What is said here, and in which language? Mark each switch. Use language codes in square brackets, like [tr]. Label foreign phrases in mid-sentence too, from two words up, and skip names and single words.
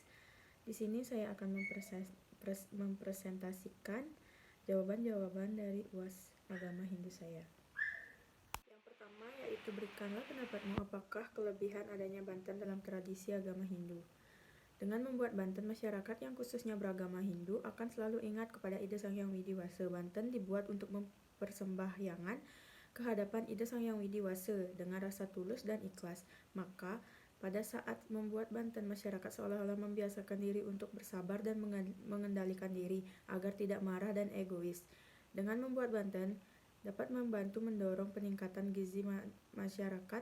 [id] Di sini saya akan mempresentasikan jawaban-jawaban dari UAS Agama Hindu saya. Yang pertama yaitu berikanlah pendapatmu apakah kelebihan adanya Banten dalam tradisi agama Hindu. Dengan membuat Banten, masyarakat yang khususnya beragama Hindu akan selalu ingat kepada Ida Sang Hyang Widiwasa. Banten dibuat untuk mempersembahyangan kehadapan Ida Sang Hyang Widiwasa dengan rasa tulus dan ikhlas. Maka, pada saat membuat Banten, masyarakat seolah-olah membiasakan diri untuk bersabar dan mengendalikan diri agar tidak marah dan egois. Dengan membuat Banten, dapat membantu mendorong peningkatan gizi masyarakat.